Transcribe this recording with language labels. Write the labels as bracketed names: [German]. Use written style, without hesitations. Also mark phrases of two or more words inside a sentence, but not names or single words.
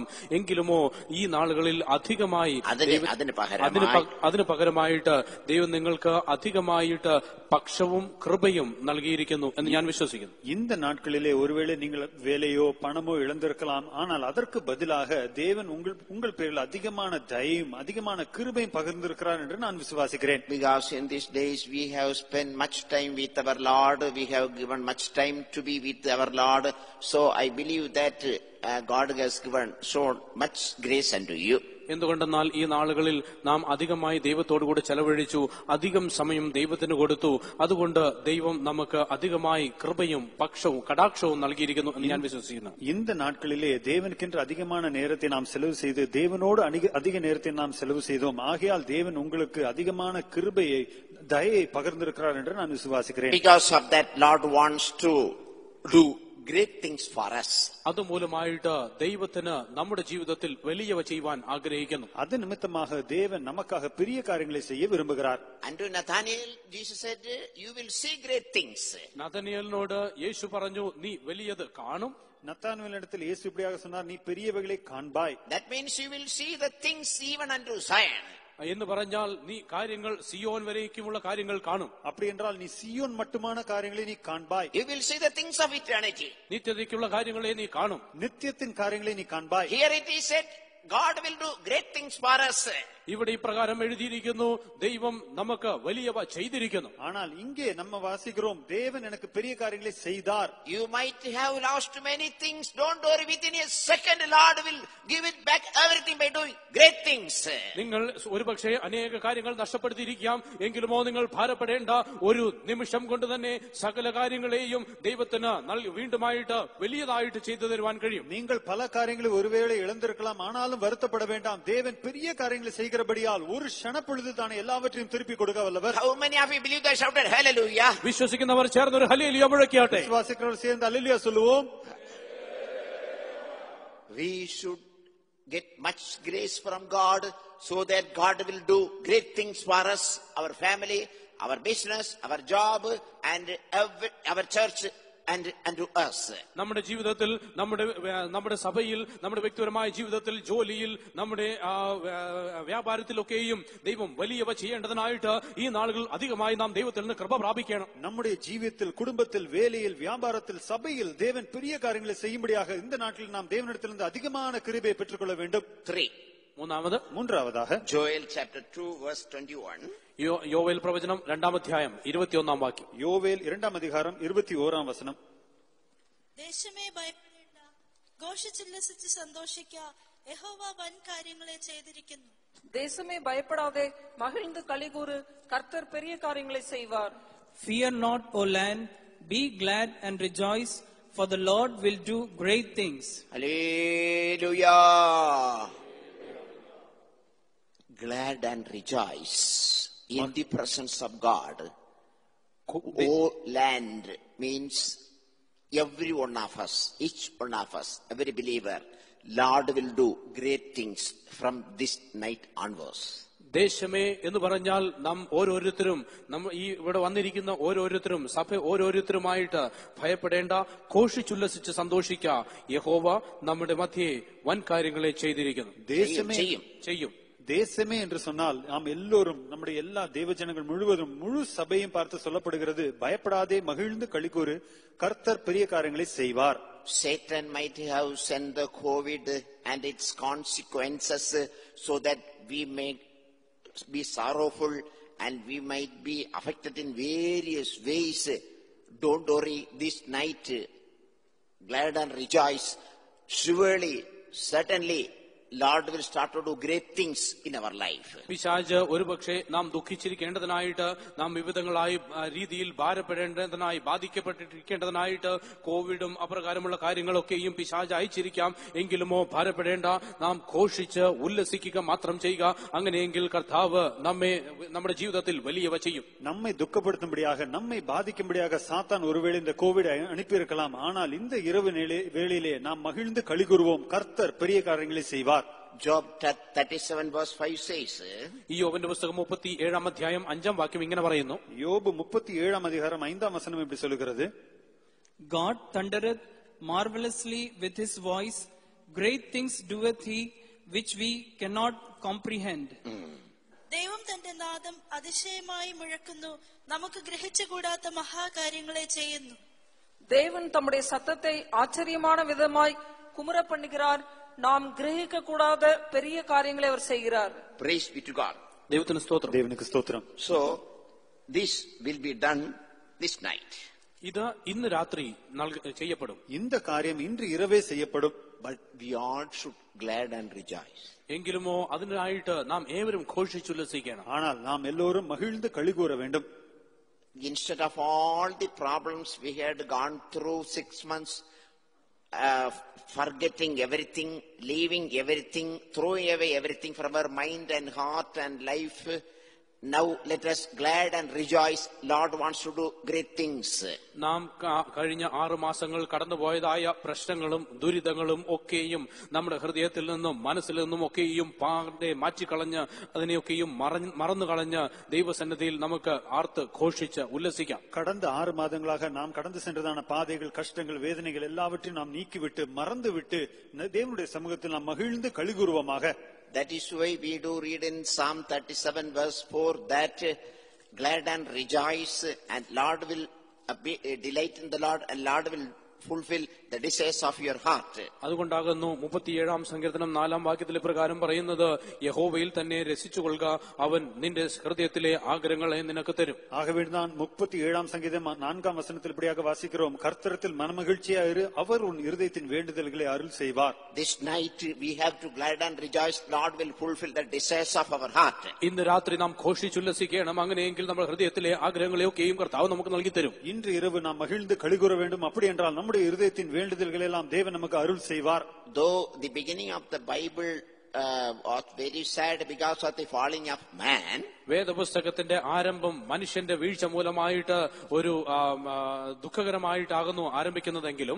[Malayalam] എങ്കിലുമോ ഈ നാളുകളിൽ അധികമായി അതിന് പകരമായിട്ട് ദൈവം നിങ്ങൾക്ക് അധികമായിട്ട് പക്ഷവും കൃപയും നൽകിയിരിക്കുന്നു എന്ന് ഞാൻ വിശ്വസിക്കുന്നു. [Tamil] இந்த நாட்களிலே ஒருவேளை நீங்கள் வேலையோ பணமோ இழந்திருக்கலாம். ஆனால் அதற்கு பதிலாக தேவன் உங்கள் பேரில் அதிகமான தயவும் அதிகமான கிருபையும் பகிர்ந்திருக்கிறார் என்று நான் விசுவாசிக்கிறேன். [English] Because in these days we have spent much time with our Lord, we have given much time to be with our Lord. So I believe that God has shown much grace unto you. [Malayalam] എന്തുകൊണ്ടെന്നാൽ ഈ നാളുകളിൽ നാം അധികമായി ദൈവത്തോടുകൂടി ചെലവഴിച്ചു, അധികം സമയം ദൈവത്തിന് കൊടുത്തു. അതുകൊണ്ട് ദൈവം നമുക്ക് അധികമായി കൃപയും പക്ഷവും കടാക്ഷവും നൽകിയിരിക്കുന്നു എന്ന് ഞാൻ വിശ്വസിക്കുന്നു. [Tamil] இந்த நாட்களிலே தேவனுக்கென்று அதிகமான நேரத்தை நாம் செலவு செய்து தேவனோடு அதிக நேரத்தை நாம் செலவு செய்தோம். ஆகையால் தேவன் உங்களுக்கு அதிகமான கிருபையை தயையை பகிர்ந்திருக்கிறார் என்று நான் விசுவாசிக்கிறேன். [English] Because of that, Lord wants to do great things for us. [Malayalam] അതുമൂലമായിട്ട് ദൈവത്തിന് നമ്മുടെ ജീവിതത്തിൽ വലിയവ ചെയ്യുവാൻ ആഗ്രഹിക്കുന്നു. [Tamil] அது நிமித்தமாக தேவன் நமக்காக பெரிய காரியங்களை செய்ய விரும்புகிறார். [English] And to Nathanael, Jesus said, you will see great things. [Malayalam] നഥനയേലിനോട് യേശു പറഞ്ഞു, നീ വലിയത് കാണും. [Tamil] நத்தானுவேலிடத்தில் இயேசு இப்படியாக சொன்னார், நீ பெரியவைகளை காண்பாய். [English] That means you will see the things even unto Zion. [Malayalam] എന്ന് പറഞ്ഞാൽ നീ കാര്യങ്ങൾ സിയോൻ വരേക്കുമുള്ള കാര്യങ്ങൾ കാണും. [Tamil] அப்படி என்றால் நீ சியோன் மட்டுமான காரியங்களை நீ காண்பாய். [English] You will see the things of eternity. [Malayalam] നിത്യതയ്ക്കുള്ള കാര്യങ്ങളെ നീ കാണും. [Tamil] நித்தியத்தின் காரியங்களை நீ காண்பாய். [English] Here it is said, God will do great things for us. [Malayalam] ഇവിടെ ഇപ്രകാരം എഴുതിയിരിക്കുന്നു, ദൈവം നമുക്ക് വലിയവ ചെയ്തിരിക്കുന്നു. [Tamil] ஆனால் இங்கே நம்ம வாசிக்கிறோம், தேவன் எனக்கு பெரிய காரியங்களை செய்தார். [English] You might have lost many things. Don't worry, within a second Lord will give it back everything by doing great things. [Malayalam] നിങ്ങൾ ഒരുപക്ഷെ അനേക കാര്യങ്ങൾ നഷ്ടപ്പെടുത്തിയിരിക്കാം. എങ്കിലുമോ നിങ്ങൾ ഭാരപ്പെടേണ്ട, ഒരു നിമിഷം കൊണ്ട് തന്നെ സകല കാര്യങ്ങളെയും ദൈവത്തിന് വീണ്ടുമായിട്ട് വലിയതായിട്ട് ചെയ്തു തരുവാൻ കഴിയും. [Tamil] நீங்கள் பல காரியங்களை ஒருவேளை இழந்திருக்கலாம். ஆனாலும் வருத்தப்பட வேண்டாம். தேவன் பெரிய காரியங்களை செய்கிறபடியால் ஒரு க்ஷணப்பொழுது தானே எல்லாவற்றையும் திருப்பி கொடுக்க வல்லவர். [English] How many of you believe that? Shouted hallelujah. [Malayalam] വിശ്വസിക്കുന്നവർ ചേർന്നൊരു ഹല്ലേലൂയ മുഴക്കിയാട്ടെ. [Tamil] விசுவாசிக்கிறவர் சேர்ந்து அல்லேலூயா சொல்லுவோம். [English] We should get much grace from God so that God will do great things for us, our family, our business, our job, and our church and to us. [Malayalam] നമ്മുടെ ജീവിതത്തിൽ, നമ്മുടെ സഭയിൽ, നമ്മുടെ വ്യക്തിപരമായ ജീവിതത്തിൽ, ജോലിയിൽ, നമ്മുടെ വ്യാപാരത്തിലൊക്കെയും ദൈവം വലിയവ ചെയ്യേണ്ടതിനായിട്ട് ഈ നാളുകൾ അധികമായി നാം ദൈവത്തിൽ നിന്ന് കൃപ പ്രാപിക്കണം. [Tamil] நம்முடைய ஜீவியத்தில், குடும்பத்தில், வேலையில், வியாபாரத்தில், சபையில் தேவன் பெரிய காரியங்களை செய்யும்படியாக இந்த நாட்டில் நாம் தேவனிடத்திலிருந்து அதிகமான கிருபையை பெற்றுக்கொள்ள வேண்டும். 3. மூன்றாவதாக [English] Joel chapter 2 verse 21. [Malayalam] യോവേൽ പ്രവചനം 2-ാം അധ്യായം 21-ാം വാക്യം. [Tamil] யோவேல் 2-ஆம் அதிகாரம் 21-ஆம் வசனம். [Malayalam] ദേശമേ ഭയപ്പെടേണ്ട, ഘോഷിച്ചുല്ലസിച്ച് സന്തോഷിക്ക, യഹോവ വൻ കാര്യങ്ങളെ ചെയ്തിരിക്കുന്നു. [Tamil] தேசமே பயப்படாதே, மகிழ்ந்து களிகூறு, கர்த்தர் பெரிய காரியங்களை செய்வார். [English] Fear not, O land, be glad and rejoice, for the Lord will do great things. Hallelujah. Glad and rejoice in the presence of God. O land means every one of us, each one of us, every believer, Lord will do great things from this night onwards. [Malayalam] ദേശമേ എന്ന് പറഞ്ഞാൽ നാം ഓരോരുത്തരും ഈ ഇവിടെ വന്നിരിക്കുന്ന ഓരോരുത്തരും സഭ ഓരോരുത്തരുമായിട്ട് ഭയപ്പെടേണ്ട, ഘോഷിച്ചുല്ലസിച്ച് സന്തോഷിക്ക. യഹോവ നമ്മുടെ മധ്യേ വൻ കാര്യങ്ങളെ ചെയ്തിരിക്കുന്നു, ചെയ്യും. [Tamil] தேசமே என்று சொன்னால் நாம் எல்லோரும் நம்முடைய எல்லா தேவஜனங்கள் முழுவதும் முழு சபையும் பார்த்து சொல்லப்படுகிறது, பயப்படாதே மகிழ்ந்து களிக்கூறு, கர்த்தர் பெரிய காரியங்களை செய்வார். [English] Satan might have sent the COVID and its consequences so that we may be sorrowful and we might be affected in various ways. Don't worry, this night glad and rejoice. Surely, certainly, Lord will start to do great things in our life. [Malayalam] പിശാച് ഒരുപക്ഷെ നാം ദുഃഖിച്ചിരിക്കേണ്ടതിനായിട്ട്, നാം വിവിധങ്ങളായി രീതിയിൽ ഭാരപ്പെടേണ്ടതിനായി, ബാധിക്കപ്പെട്ടിരിക്കേണ്ടതിനായിട്ട് കോവിഡും അപ്രകാരമുള്ള കാര്യങ്ങളൊക്കെയും പിശാച് അയച്ചിരിക്കാം. എങ്കിലുമോ ഭാരപ്പെടേണ്ട, നാം ഘോഷിച്ച് ഉല്ലസിക്കുക മാത്രം ചെയ്യുക. അങ്ങനെയെങ്കിൽ കർത്താവ് നമ്മുടെ ജീവിതത്തിൽ വലിയവ ചെയ്യും. [Tamil] നമ്മை துக்கப்படுத்தும்படியாக, நம்மை பாதிக்கும்படியாக சாத்தான் ஒருவேளை இந்த கோவிட் அனுப்பியிருக்கலாம். ஆனால் இந்த இரவு வேளையிலே நாம் மகிழ்ந்து களிகூறுவோம், கர்த்தர் பெரிய காரியங்களை செய்வார். [English] Job 37 verse 5 says, [Malayalam] യോബിന്റെ പുസ്തകം 37 അധ്യായം 5 വാക്യം ഇങ്ങനെ പറയുന്നു. [Tamil] யோபு 37 அதிகாரம் 5 வசனம் இப்படி சொல்கிறது, [English] God thundereth marvelously with his voice, great things doeth he which we cannot comprehend. [Malayalam] ദൈവം തന്റെ നാദം അതിശയമായി മുഴക്കുന്നു, നമുക്ക് ഗ്രഹിച്ചുകൂടാത്ത മഹാകാര്യങ്ങളെ ചെയ്യുന്നു. [Tamil] தேவன் தம்முடைய சத்தத்தை ஆச்சரியமான விதமாய் குமுற பண்ணுகிறார், நாம் கிரகிக்க கூடாத பெரிய காரியங்களை அவர் செய்கிறார். [English] Praise be to God. [Malayalam] ദൈവത്തിന് സ്തോത്രം. [Tamil] தேவனுக்கு ஸ்தோத்திரம். [English] So this will be done this night. [Malayalam] ഇത് ഇന്ന് രാത്രി ചെയ്യപ്പെടും. [Tamil] இந்த காரியம் இன்று இரவே செய்யப்படும். [English] But we all should glad and rejoice. [Malayalam] എങ്കിലുമോ അതിനായിട്ട് നാം ഏവരും ഘോഷിച്ചുല്ലസിക്കണം. [Tamil] ஆனால் நாம் எல்லோரும் மகிழ்ந்து களிகூற வேண்டும். [English] Instead of all the problems we had gone through 6 months, forgetting everything, leaving everything, throwing away everything from our mind and heart and life, now let us glad and rejoice. Lord wants to do great things. [Malayalam] നാം കഴിഞ്ഞ 6 മാസങ്ങൾ കടന്നുപോയതായ പ്രശ്നങ്ങളും ദുരിതങ്ങളും ഒക്കെയും നമ്മുടെ ഹൃദയത്തിൽ നിന്നും മനസ്സിൽ നിന്നും ഒക്കെയും മാറ്റിക്കളഞ്ഞ് അതിനെയൊക്കെയും മറന്നുകളഞ്ഞ് ദൈവസന്നിധിയിൽ നമുക്ക് ആർത്ത് ഘോഷിച്ച് ഉല്ലസിക്കാം. [Tamil] கடந்த 6 மாதங்களாக நாம் கடந்து சென்றதான பாதைகள், கஷ்டங்கள், வேதனைகள் எல்லாவற்றையும் நாம் நீக்கிவிட்டு மறந்துவிட்டு தேவனுடைய சமூகத்தில் நாம் மகிழ்ந்து களிகூறுவோமாக. [English] That is why we do read in Psalm 37 verse 4 that glad and rejoice, and Lord will delight in the Lord, and Lord will fulfill the desires of your heart. [Malayalam] അതുകൊണ്ടാകുന്നു 37 സങ്കീർത്തനം 4 വാക്യത്തിൽ പ്രകാരം പറയുന്നത്, യഹോവയിൽ തന്നെ രസിച്ചുകൊള്ളുക, അവൻ നിന്റെ ഹൃദയത്തിലെ ആഗ്രഹങ്ങളെ നിനക്ക് തരും. [Tamil] ஆகவேதான் 37 சங்கீதம் 4 வசனத்தில் இப்படியாக வாசிக்கிறோம், கர்த்தரில் மனமகிழ்ச்சியா இரு, அவர் உன் இருதயத்தின் வேண்டுதல்களை அருள் செய்வார். [English] This night we have to glad and rejoice. Lord will fulfill the desires of our heart. [Malayalam] ഇന്ന് രാത്രി നാം ഘോഷിച്ചുല്ലസിക്കണം. അങ്ങനെയെങ്കിൽ നമ്മുടെ ഹൃദയത്തിലെ ആഗ്രഹങ്ങളെയൊക്കെയും കർത്താവ് നമുക്ക് നൽകി തരും. [Tamil] இன்று இரவு நாம் மகிழ்ந்து களிகூற வேண்டும். அப்படி என்றால் நம்முடைய இருதயத்தின் வேண்டுதல்களை எல்லாம் தேவன் நமக்கு அருள் செய்வார். [English] Though the beginning of the Bible was very sad because of the falling of man, [Malayalam] വേദപുസ്തകത്തിന്റെ ആരംഭം മനുഷ്യന്റെ വീഴ്ച മൂലമായിട്ട് ഒരു ദുഃഖകരമായിട്ടാകുന്നു ആരംഭിക്കുന്നതെങ്കിലും,